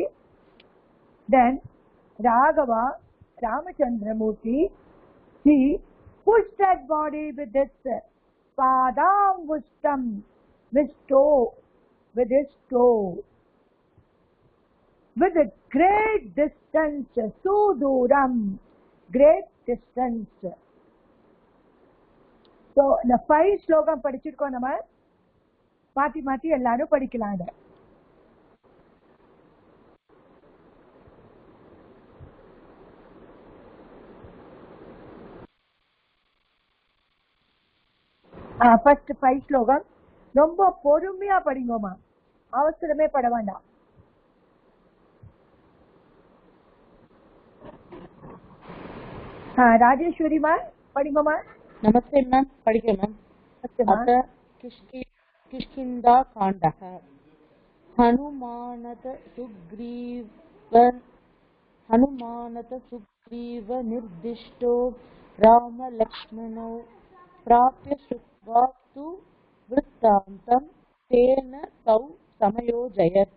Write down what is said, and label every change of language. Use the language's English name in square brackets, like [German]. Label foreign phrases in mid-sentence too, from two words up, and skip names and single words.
[English] Then Raghava, Ramachandramurti, he pushed that body with his Padangustam, with his toe, with a great distance, Suduram, great distance. So, [Tamil] இந்த 5 ஸ்லோகம் படிச்சிருக்கோம். நம்ம மாத்தி மாத்தி எல்லாரும் படிக்கலாம். ஃபர்ஸ்ட் 5 ஸ்லோகம் ரொம்ப பொறுமையா படிங்கோமா, அவசரமே பட வேண்டாம். ராஜேஸ்வரி மா படிங்கோமா. [Hindi] नमस्ते मैम, पढ़िए मैम. [Sanskrit] अथ किष्किन्धा काण्डः. हनुमानत सुग्रीव निर्दिष्टो राम लक्ष्मणौ प्राप्य श्रुत्वा तु वृत्तान्तं तेन तौ समयोजयत्.